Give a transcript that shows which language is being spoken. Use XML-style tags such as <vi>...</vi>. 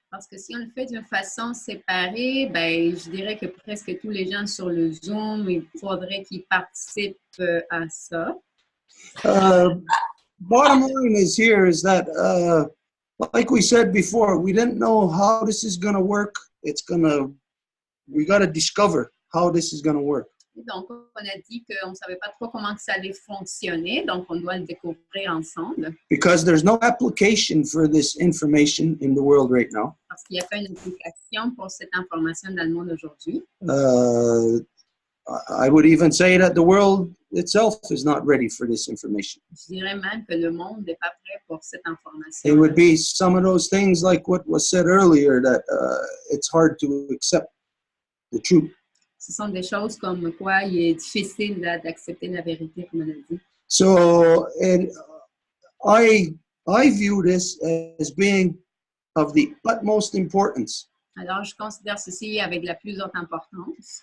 <fr>Parce que si on le fait d'une façon séparée, ben, je dirais que presque tous les gens sur le Zoom, il faudrait qu'ils participent à ça.</fr> <en>Bottom line is here is that, like we said before, we didn't know how this is going to work. We got to discover how this is going to work.</en> <fr>Donc, on a dit qu'on ne savait pas trop comment que ça allait fonctionner, donc on doit le découvrir ensemble.</fr> <en>Because there's no application for this information in the world right now.</en> <fr>Parce qu'il n'y a pas une application pour cette information dans le monde aujourd'hui.</fr> <en>I would even say that the world itself is not ready for this information.</en> <fr>Je dirais même que le monde n'est pas prêt pour cette information.</fr> <en>It would be some of those things like what was said earlier, that it's hard to accept the truth.</en> <fr>Ce sont des choses comme quoi il est difficile d'accepter la vérité, comme on a dit.</fr> <en>So, and I view this as being of the utmost importance.</en> <fr>Alors, je considère ceci avec la plus haute importance.</fr>